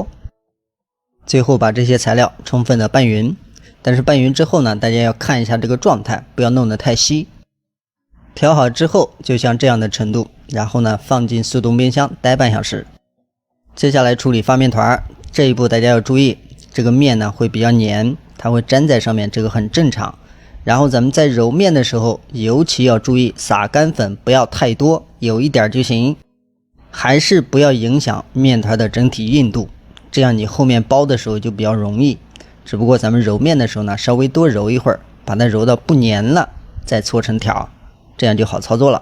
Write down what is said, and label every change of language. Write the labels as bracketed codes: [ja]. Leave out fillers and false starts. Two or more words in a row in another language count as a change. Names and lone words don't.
[zh] 最後把這些材料充分的拌匀，但是拌匀之後呢，大家要看一下这個狀態，不要弄得太稀。調好之後就像這樣的程度，然後呢放進速凍冰箱待半小時。接下來處理發面團，這一步大家要注意，這個面呢會比較黏，它會粘在上面，這個很正常。然後咱們在揉面的時候尤其要注意撒乾粉不要太多，有一點就行，還是不要影響面團的整體硬度，這樣你後面包的時候就比較容易。只不過咱們揉面的時候呢稍微多揉一會兒，把它揉到不粘了再搓成條，這樣就好操作了。